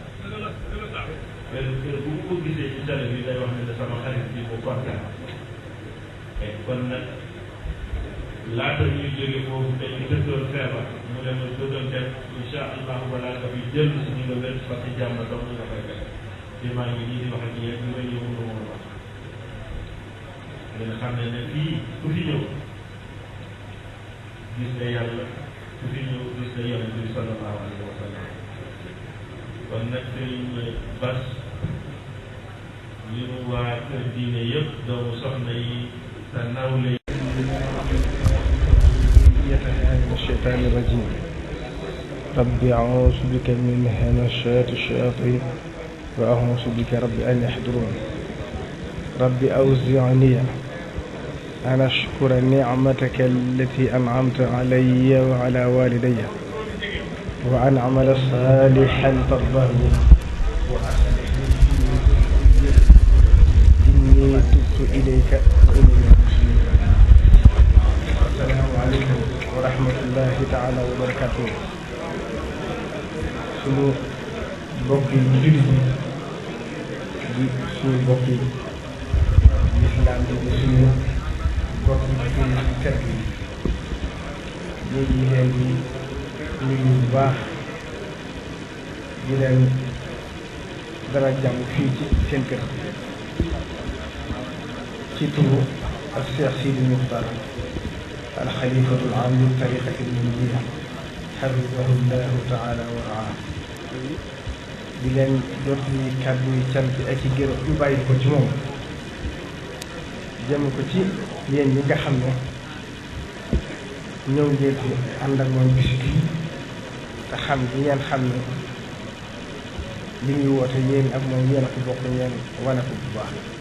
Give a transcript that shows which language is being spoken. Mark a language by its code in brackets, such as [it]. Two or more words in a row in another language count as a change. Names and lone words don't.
[wo] kër bu ko gisee ci télé bi day wax ne sama xarit bi bu kontaan kon nag laata ñuy jóge foofu dañu tëddoon feebar mu ne ma tëddoon def [ar] إن شاء الله [wo] wala ka fi jël suñu nga wér [fr] parce que [wo] jàmm doom nga koy def te maa ngi nii di wax ak yéen ñu may ñëw mënu woon wax ngeen xam ne fii ku fi ñëw gis nga yàlla ku fi ñëw gis nga yonent bi [ar] صلى الله عليه وسلم [wo] kon nag sëriñ Bas ñu waa kër diine yëpp doomu soxna yi sa nawle [ar] من الشيطان الرجيم ربي أعوذ بك من همزات الشياطين وأعوذ بك رب أن يحضرون ربي أوزعني أن أشكر نعمتك التي أنعمت علي وعلى والدي وأن أعمل صالحا ترضاه وأصلح لي إني تبت إليك وإليك السلام عليكم ورحمة الله تعالى وبركاته [wo] suñu mbokk yi jullit yi di suñu mbokk yi lislaam bi di suñu mbokk yi ci kër gi ñu ngi leen di nuyu bu baax di leen dara jàmm fii ci seen kër ci turu ak Cheikh Sidi Muxtaar [ar] الخليفة العام للطريقة المريدية حفظه الله تعالى ورعاه [wo] di leen jot li kàddu yi cant ak i gërëm yu bàyyi ko ci moom jëm ko ci yéen ñi nga xam ne ñëw ngeen fi ànd ak moom bis bi te xam gi ngeen xam ne li ñuy woote yéen ak moom yéen a ko bokk ngeen wane ko bu baax